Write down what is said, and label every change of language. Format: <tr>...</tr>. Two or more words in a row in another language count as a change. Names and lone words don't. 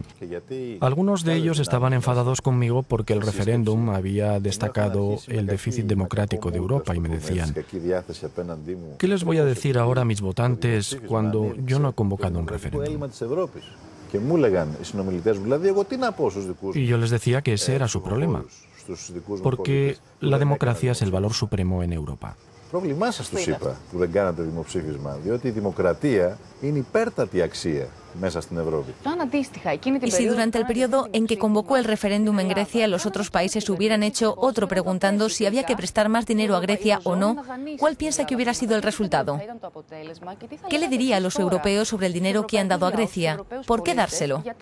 <es>Algunos de ellos estaban enfadados conmigo porque el referéndum había destacado el déficit democrático de Europa y me decían: ¿qué les voy a decir ahora a mis votantes cuando yo no he convocado un referéndum? Y yo les decía que ese era su problema, porque la democracia es el valor supremo en Europa.</es> <el>Πρόβλημά σας τους είπα που δεν κάνατε δημοψήφισμα, διότι η δημοκρατία είναι υπέρτατη αξία μέσα στην Ευρώπη.</el> <es>Y si durante el periodo en que convocó el referéndum en Grecia los otros países hubieran hecho otro preguntando si había que prestar más dinero a Grecia o no, ¿cuál piensa que hubiera sido el resultado? ¿Qué le diría a los europeos sobre el dinero que han dado a Grecia? ¿Por qué dárselo?</es>